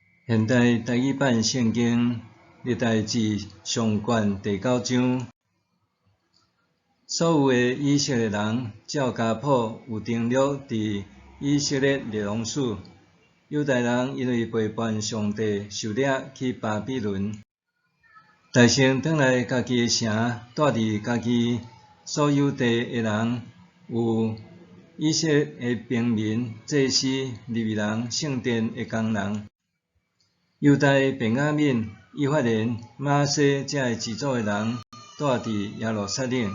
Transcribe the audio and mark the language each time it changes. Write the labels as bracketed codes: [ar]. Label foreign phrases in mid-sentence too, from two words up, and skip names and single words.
[nan] 现代台语版圣经历代志上卷第9章，所有的以色列人照家谱有登录伫以色列列王史。犹太人因为背叛上帝，受掠去巴比伦，大城转来家己的城，住伫家己所有地的人，有以色列的平民、祭司、利未人、圣殿的工人。犹大便雅悯、以法莲、马西这个支族的人住伫耶路撒冷。